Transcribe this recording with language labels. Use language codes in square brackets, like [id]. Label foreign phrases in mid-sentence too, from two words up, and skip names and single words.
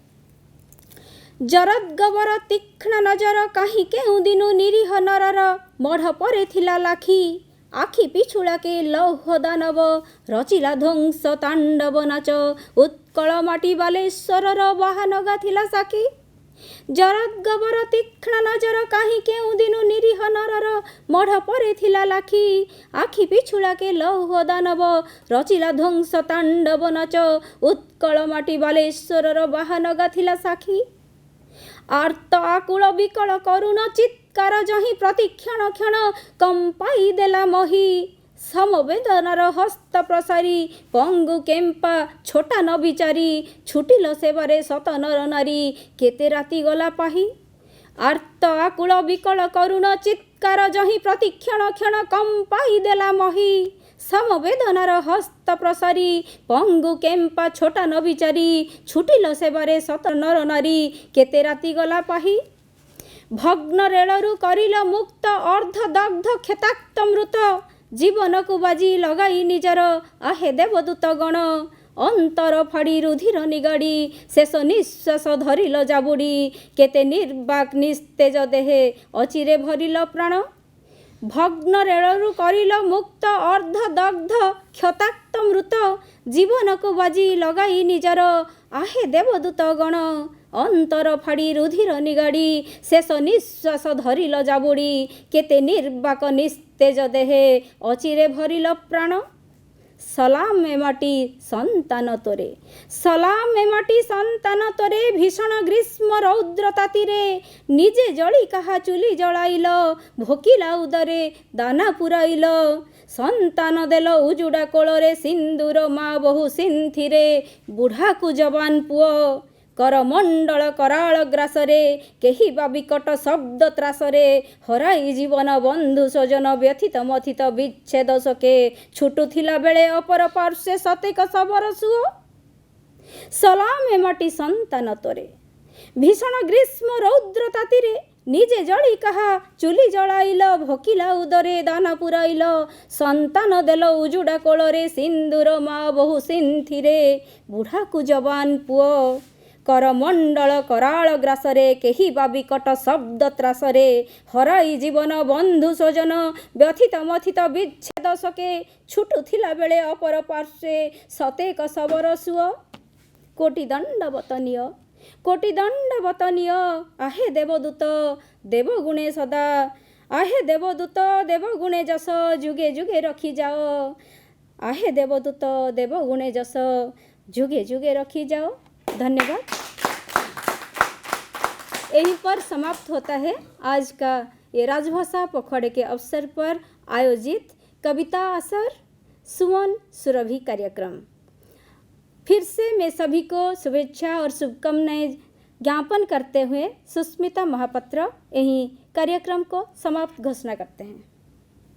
[or] ଜରଦ ଗବର ତୀକ୍ଷ୍ଣ ନଜର କାହିଁ କେଉ ଦିନୁ ନିରୀହ ନରର, ମଢ଼ ପରେ ଥିଲା ଲାଖି ଆଖି ପିଛୁଡ଼ା କେ ଲୌହ ଦାନବ, ରଚିଲା ଧ୍ୱଂସ ତାଣ୍ଡବ ନାଚ, ଉତ୍କଳ ମାଟି ବାଲେଶ୍ୱର ବାହାନଗା ଥିଲା ସାଖୀ। ଜରଗବର ତୀକ୍ଷ୍ଣ ନଜର କହିଁ କେଉ ଦିନୁ ନିରୀହ ନରର ମଢ଼ ପରେ ଥିଲା ଲାଖି ଆଖି ପିଛୁଲାକେ ଲୌହ ଦାନବ ରଚିଲା ଧ୍ୱଂସ ତାଣ୍ଡବ ନାଚ ଉତ୍କଳ ମାଟି ବାଲେଶ୍ୱରର ବାହନ ଗାଥିଲା ସାଖୀ ଆର୍ତ୍ତ ଆକୁଳ ବିକଳ କରୁଣ ଚିତ୍କାର ଯହିଁ ପ୍ରତିକ୍ଷଣ କ୍ଷଣ କମ୍ପାଇ ଦେଲା ମହୀ ସମବେଦନାର ହସ୍ତ ପ୍ରସାରି ପଙ୍ଗୁ କେମ୍ପା ଛୋଟା ନ ବିଚାରି ଛୁଟିଲ ସେବାରେ ସତ ନର ନାରୀ କେତେ ରାତି ଗଲା ପାହି ଆର୍ତ୍ତ ଆକୁଳ ବିକଳ କରୁଣ ଚିତ୍କାର ଯହିଁ ପ୍ରତିକ୍ଷଣ କ୍ଷଣ କମ୍ପାଇ ଦେଲା ମହୀ ସମବେଦନାର ହସ୍ତ ପ୍ରସାରି ପଙ୍ଗୁ କେମ୍ପା ଛୋଟା ନ ବିଚାରି ଛୁଟିଲ ସେବାରେ ସତ ନର ନାରୀ କେତେ ରାତି ଗଲା ପାହି ଭଗ୍ନ ରେଲରୁ କରିଲ ମୁକ୍ତ ଅର୍ଦ୍ଧ ଦଗ୍ଧ କ୍ଷେତାକ୍ତ ମୃତ ଜୀବନ କୁ ବାଜି ଲଗାଇ ନିଜର ଆହେ ଦେବଦୂତ ଗଣ ଅନ୍ତର ଫାଡ଼ି ରୁଧିର ନିଗାଡ଼ି ଶେଷ ନିଶ୍ୱାସ ଧରିଲ ଜାବୁଡ଼ି କେତେ ନିର୍ବାକ ନିସ୍ତେଜ ଦେହେ ଅଚିରେ ଭରିଲ ପ୍ରାଣ ଭଗ୍ନ ରେଲରୁ କରିଲ ମୁକ୍ତ ଅର୍ଦ୍ଧ ଦଗ୍ଧ କ୍ଷତାକ୍ତ ମୃତ ଜୀବନ କୁ ବାଜି ଲଗାଇ ନିଜର ଆହେ ଦେବଦୂତ ଗଣ ଅନ୍ତର ଫାଡ଼ି ରୁଧିର ନିଗାଡ଼ି ଶେଷ ନିଶ୍ୱାସ ଧରିଲ ଜାବୁଡ଼ି କେତେ ନିର୍ବାକ ନିସ୍ତେଜ ଦେହେ ଅଚିରେ ଭରିଲ ପ୍ରାଣ ସଲାମ ଏ ମାଟି ସନ୍ତାନ ତୋରେ ସଲାମ ଏ ମାଟି ସନ୍ତାନ ତୋରେ ଭୀଷଣ ଗ୍ରୀଷ୍ମ ରୌଦ୍ର ତାତିରେ ନିଜେ ଜଳି କାହା ଚୁଲି ଜଳାଇଲ ଭୋକିଲା ଉଦରେ ଦାନା ପୁରାଇଲ ସନ୍ତାନ ଦେଲ ଉଜୁଡ଼ା କୋଳରେ ସିନ୍ଦୂର ମାଁ ବହୁ ସିନ୍ଥିରେ ବୁଢ଼ା କୁ ଜବାନ ପୁଅ କରମଣ୍ଡଳ କରାଳ ଗ୍ରାସରେ କେହି ବା ବିକଟ ଶବ୍ଦ ତ୍ରାସରେ ହରାଇ ଜୀବନ ବନ୍ଧୁ ସ୍ୱଜନ ବ୍ୟଥିତ ମଥିତ ବିଚ୍ଛେଦ ଶୋକେ ଛୁଟୁଥିଲା ବେଳେ ଅପର ପାର୍ଶ୍ୱେ ସତେକ ଶବର ସୁଅ ସଲାମ ଏ ମାଟି ସନ୍ତାନ ତୋରେ ଭୀଷଣ ଗ୍ରୀଷ୍ମ ରୌଦ୍ର ତାତିରେ ନିଜେ ଜଳି କାହା ଚୁଲି ଜଳାଇଲ ଭୋକିଲା ଉଦରେ ଦାନା ପୁରାଇଲ ସନ୍ତାନ ଦେଲ ଉଜୁଡ଼ା କୋଳରେ ସିନ୍ଦୂର ମାଁ ବହୁ ସିନ୍ଥିରେ ବୁଢ଼ା କୁ ଜବାନ ପୁଅ କରମଣ୍ଡଳ କରାଳ ଗ୍ରାସରେ କେହି ବା ବିକଟ ଶବ୍ଦ ତ୍ରାସରେ ହରାଇ ଜୀବନ ବନ୍ଧୁ ସ୍ୱଜନ ବ୍ୟଥିତ ମଥିତ ବିଚ୍ଛେଦ ଶୋକେ ଛୁଟୁଥିଲା ବେଳେ ଅପର ପାର୍ଶ୍ୱେ ସତେକ ଶବର ସୁଅ କୋଟି ଦଣ୍ଡ ବତନୀୟ ଆହେ ଦେବଦୂତ ଦେବଗୁଣେ ସଦା ଆହେ ଦେବଦୂତ ଦେବଗୁଣେ ଯଶ ଯୁଗେ ଯୁଗେ ରଖି ଯାଅ ଆହେ ଦେବଦୂତ ଦେବଗୁଣେ ଯଶ ଯୁଗେ ଯୁଗେ ରଖି ଯାଅ। [hi] धन्यवाद। यहीं पर समाप्त होता है आज का ये राजभाषा पखवाड़े के अवसर पर आयोजित कविता असर सुमन सुरभि कार्यक्रम। फिर से मैं सभी को शुभेच्छा और शुभकामनाएं ज्ञापन करते हुए सुस्मिता महापात्र यहीं कार्यक्रम को समाप्त घोषणा करते हैं।